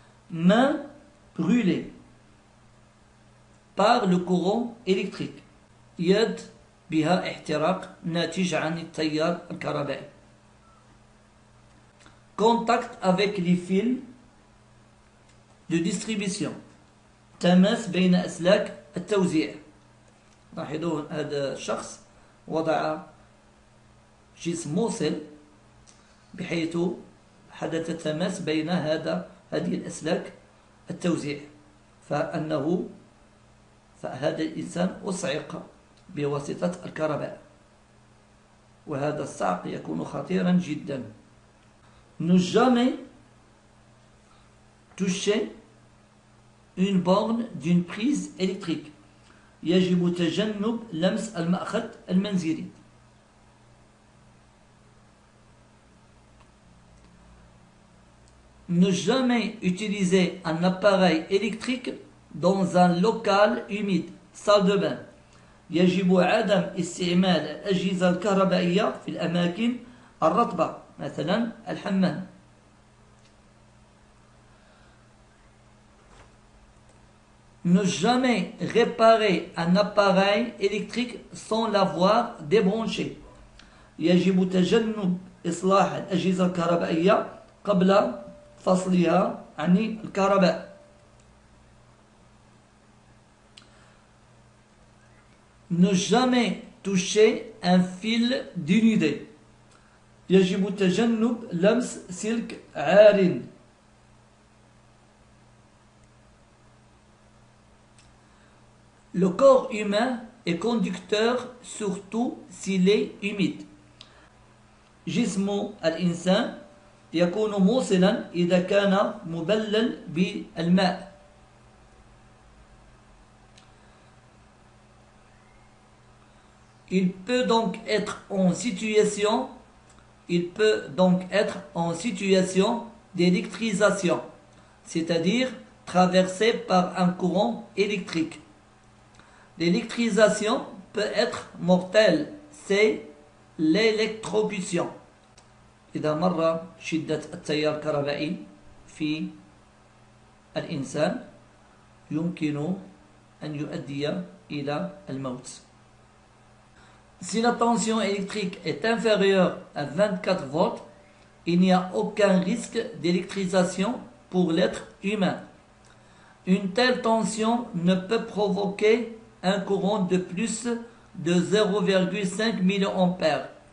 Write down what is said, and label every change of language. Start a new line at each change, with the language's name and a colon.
French: Main brûlée par le courant électrique.
Arabic: يد بها احتراق ناتج عن التيار الكهربائي.
French: Contact avec les fils de distribution.
Arabic: تماس بين أسلاك التوزيع. لاحظوا هذا الشخص وضع جسم موصل بحيث حدث تماس بين هذه الأسلاك التوزيع فهذا الإنسان أصعق بواسطة الكهرباء وهذا الصعق يكون خطيرا جدا.
French: Ne jamais toucher une borne d'une prise électrique.
Arabic: يجب تجنب لمس المأخذ المنزلي.
French: Ne jamais utiliser un appareil électrique dans un local humide, salle de bain.
Arabic: يجب عدم استعمال الأجهزة الكهربائية في الأماكن الرطبة مثلا الحمام.
French: Ne jamais réparer un appareil électrique sans l'avoir débranché.
Arabic: يجب تجنب إصلاح الأجهزة الكهربائية قبل فصلها عن الكهرباء.
French: Ne jamais toucher un fil dénudé.
Arabic: يجب تجنب لمس سلك عار.
French: Le corps humain est conducteur surtout s'il est humide.
Arabic: جسم الإنسان يكون موصلا إذا كان مبلل بالماء.
French: Il peut donc être en situation d'électrisation, c'est-à-dire traversé par un courant électrique. L'électrisation peut être mortelle, c'est l'électrocution.
Arabic: إذا مر شدة التيار الكهربائي في الإنسان يمكن أن يؤدي إلى الموت.
French: Si la tension électrique est inférieure à 24 volts, il n'y a aucun risque d'électrisation pour l'être humain. Une telle tension ne peut provoquer un courant de plus de 0,5 mA.